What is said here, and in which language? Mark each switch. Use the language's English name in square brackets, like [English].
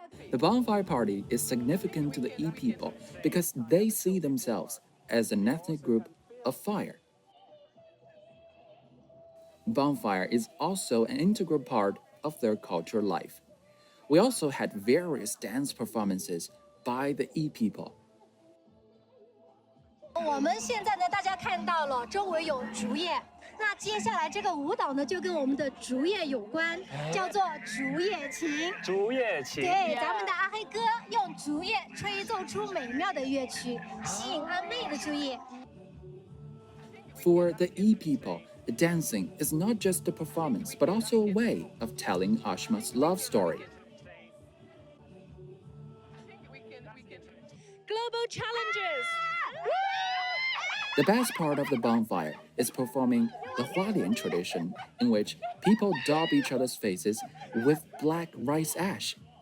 [English] The bonfire party is significant to the E people because they see themselves as an ethnic group of fire. Bonfire is also an integral part of their cultural life. We also had various dance performances by the E people. [Chinese] 我们现在呢，大家看到了周围有竹叶，那接下来这个舞蹈呢，就跟我们的竹叶有关，叫做竹叶琴。竹叶琴。对，咱们的阿黑哥用竹叶吹奏出美妙的乐曲，吸引阿妹的注意。 [English] For the E people, the dancing is not just a performance, but also a way of telling Ashma's love story. Global challenges. The best part of the bonfire is performing the Hualian tradition, in which people daub each other's faces with black rice ash.